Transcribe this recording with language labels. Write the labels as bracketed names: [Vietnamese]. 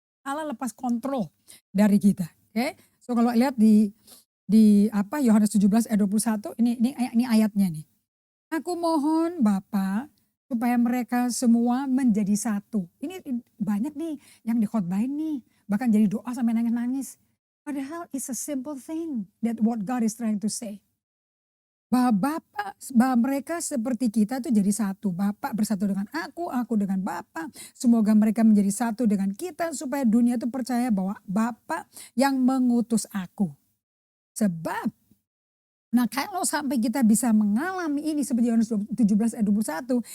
[Indonesian] Allah lepas kontrol dari kita. Oke. So kalau lihat di Yohanes 17 ayat 21 ini ayatnya nih. Aku mohon Bapa supaya mereka semua menjadi satu. Ini banyak nih yang dikhotbahin nih, bahkan jadi doa sampai nangis-nangis. [English] Padahal it's a simple thing that what God is trying to say. [Indonesian] Bahwa mereka seperti kita tuh jadi satu. Bapa bersatu dengan aku dengan Bapa. Semoga mereka menjadi satu dengan kita supaya dunia itu percaya bahwa Bapa yang mengutus aku. Sebab, nah kalau sampai kita bisa mengalami ini seperti Yohanes 17 ayat 21.